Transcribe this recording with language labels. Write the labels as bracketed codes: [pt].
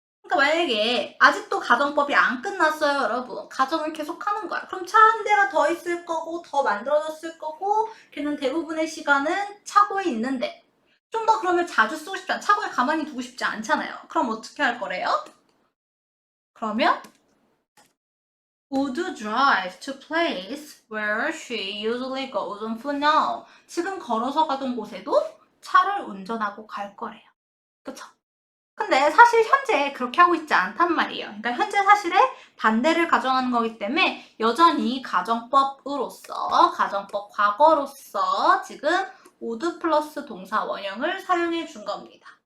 [ko] 그러니까 만약에 아직도 가정법이 안 끝났어요, 여러분. 가정을 계속 하는 거야. 그럼 차 한 대가 더 있을 거고 더 만들어졌을 거고, 걔는 대부분의 시간은 차고에 있는데 좀 더 그러면 자주 쓰고 싶지 않아. 차고에 가만히 두고 싶지 않잖아요. 그럼 어떻게 할 거래요? [en] 그러면 would drive to place where she usually goes on foot now. [ko] 지금 걸어서 가던 곳에도 차를 운전하고 갈 거래요. 그쵸? 근데 사실 현재 그렇게 하고 있지 않단 말이에요. 그러니까 현재 사실에 반대를 가정하는 거기 때문에 여전히 가정법으로서, 가정법 과거로서 지금 would 플러스 동사 원형을 사용해 준 겁니다.